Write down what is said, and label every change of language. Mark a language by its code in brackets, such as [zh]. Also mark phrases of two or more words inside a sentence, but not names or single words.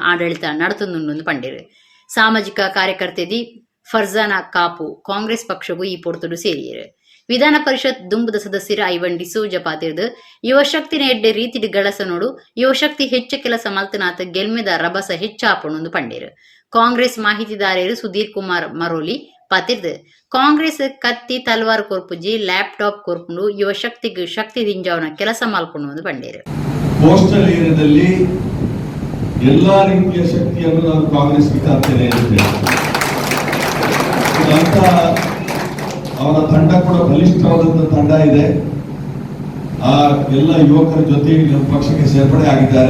[tcy] ಆಡಳಿತ ನಡತೊಂದು ಪಂಡೇರು ಸಾಮಾಜಿಕ ಕಾರ್ಯಕರ್ತೆದಿ ಫರ್ಜಾನಾ ಕಾಪು ಕಾಂಗ್ರೆಸ್ ಪಕ್ಷಗೂ ಈ ಪೊರ್ತುಡು ಸೇರಿಯರು ವಿಧಾನ ಪರಿಷತ್ ದುಂಬುದ ಸದಸ್ಯರ ಐವನ್ ಡಿಸೋಜ ಪಾತಿರ್ದು ಯುವಶಕ್ತಿನ ಎಡ್ಡೆ ರೀತಿಡ್ ಗಳಸನೋಡು ಯುವಶಕ್ತಿ ಹೆಚ್ಚು ಕೆಲಸ ಮಲ್ತನಾಥ ಗೆಲ್ಮೆದ ರಭಸ ಹೆಚ್ಚಾಪಣೊಂದು ಪಂಡೇರು ಕಾಂಗ್ರೆಸ್ ಮಾಹಿತಿದಾರರು ಸುಧೀರ್ ಕುಮಾರ್ ಮರೋಲಿ ಪಾತಿರ್ದು ಕಾಂಗ್ರೆಸ್ ಕತ್ತಿ ತಲ್ವಾರ್ ಕೊರ್ಪುಜಿ ಲ್ಯಾಪ್ಟಾಪ್ ಕೊರ್ಪುಂಡು ಯುವಶಕ್ತಿಗೆ ಶಕ್ತಿ ದಿಂಜಾವನ ಕೆಲಸ ಮಾಲ್ಕೊಂಡು ಪಂಡೇರು [kn] ಕೋಸ್ಟಲ್ ಏರಿಯಾದಲ್ಲಿ ಎಲ್ಲಾ ರೀತಿಯ ಶಕ್ತಿಯನ್ನು ನಾನು ಕಾಂಗ್ರೆಸ್ಗೆ ತರ್ತೇನೆ ಅಂತ ಅವರ ತಂಡ ಕೂಡ ಬಲಿಷ್ಠವಾದಂತಹ ತಂಡ ಇದೆ. ಆ ಎಲ್ಲ ಯುವಕರ ಜೊತೆ ನಮ್ಮ ಪಕ್ಷಕ್ಕೆ ಸೇರ್ಪಡೆ ಆಗಿದ್ದಾರೆ.